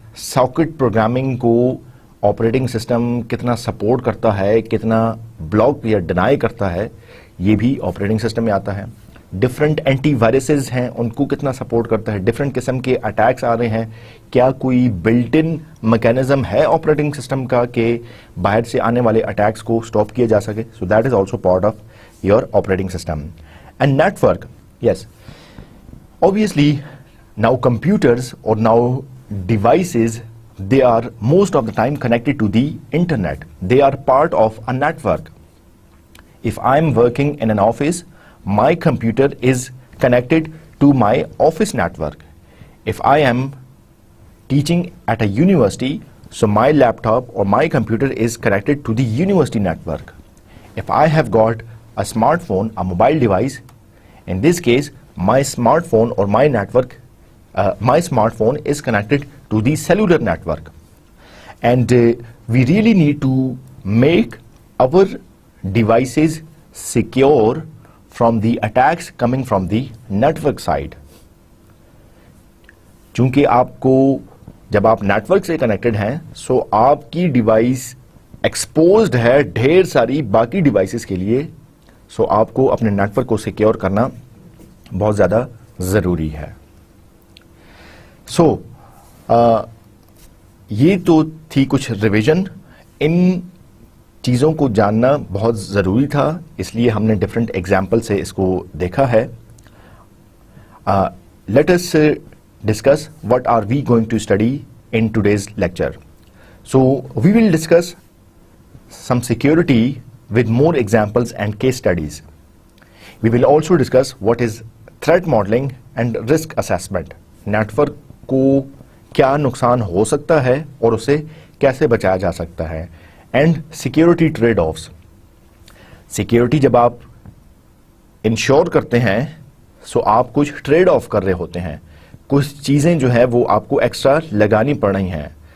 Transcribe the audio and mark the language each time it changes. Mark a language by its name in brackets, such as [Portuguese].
[Hindi] Socket programming को operating system कितना support करता है, कितना ब्लॉक या डिनाई करता है, ये भी ऑपरेटिंग सिस्टम में आता है. डिफरेंट एंटीवायरसेस हैं, उनको कितना सपोर्ट करता है. डिफरेंट किस्म के अटैक्स आ रहे हैं, क्या कोई बिल्ट इन मैकेनिज्म है ऑपरेटिंग सिस्टम का कि बाहर से आने वाले अटैक्स को स्टॉप किया जा सके. [English] So that is also part of your operating system. And network, yes, obviously now computers or now devices, they are most of the time connected to the internet. They are part of a network. If I'm working in an office, my computer is connected to my office network. If I am teaching at a university, so my laptop or my computer is connected to the university network. If I have got a smartphone, a mobile device, in this case my smartphone or my network, my smartphone is connected to the cellular network. And we really need to make our devices secure from the attacks coming from the network side. [Hindi] चूंकि आपको जब आप network से connected हैं, सो आपकी device exposed है ढेर सारी बाकी डिवाइसेस के लिए. सो आपको अपने नेटवर्क को सिक्योर करना बहुत ज़्यादा ज़रूरी है. सो ये तो थी कुछ रिवीजन. इन चीज़ों को जानना बहुत ज़रूरी था, इसलिए हमने डिफरेंट एग्जाम्पल से इसको देखा है. [English] Let us discuss what are we going to study in today's lecture. So we will discuss some security with more examples and case studies. We will also discuss what is threat modeling and risk assessment. [Hindi] Network को क्या नुकसान हो सकता है और उसे कैसे बचाया जा सकता है. [English] And security trade offs. [Hindi] Security जब आप इंश्योर करते हैं, सो आप कुछ ट्रेड ऑफ कर रहे होते हैं, कुछ चीज़ें जो है वो आपको एक्स्ट्रा लगानी पड़ रही हैं.